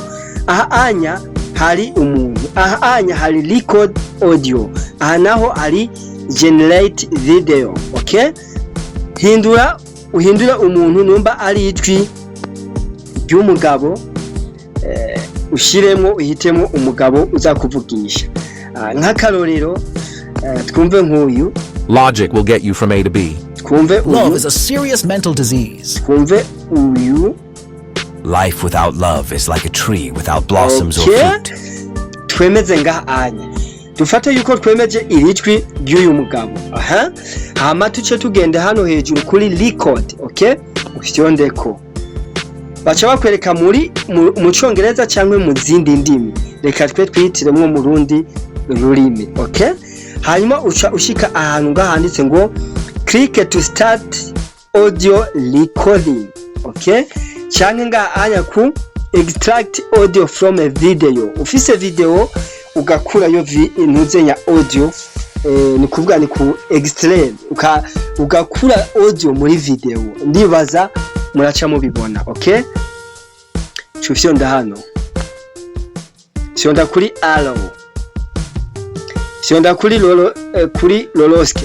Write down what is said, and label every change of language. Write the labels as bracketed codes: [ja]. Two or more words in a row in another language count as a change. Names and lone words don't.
[rn] Aha anya hari umuntu, aha anya hari [en] record audio, [rn] aha naho hari [en] generate video, [rn] okay? Uhindura umuntu numba ari ijwi ry'umugabo, ushiremo uhitemo umugabo uzakuvugisha. Nk'akarorero twumve nk'uyu. [en] Logic will get you from A to B. [rn] Twumve uyu. [en] Love is a serious mental disease. [rn] Twumve uyu. [en] Life without love is like a tree without blossoms or fruit. [rn] Twemeze ngaha anya dufate yuko twemeje irijwi ry'uyu mugabo hama tuce tugende hano hejuru kuri record. Okay, ufyondeko baca bakwereka mu Congereza cyangwa mu zindi ndimi, reka twe twitiremwo mu rundi rurimi. Okay, hanyuma ushika ahantu ngahanditse ngo [en] click to start audio recording. [rn] Okay, cyangwa ngaha ku [en] extract audio from a video. [rn] Ufise video ugakura yo intuze ya audio, ni kuvuga ni ku extract ugakura audio muri video. Ndibaza muraca mubibona. Okay, cyufyonda hano, fyonda kuri allow, fyonda kuri kuri loloski.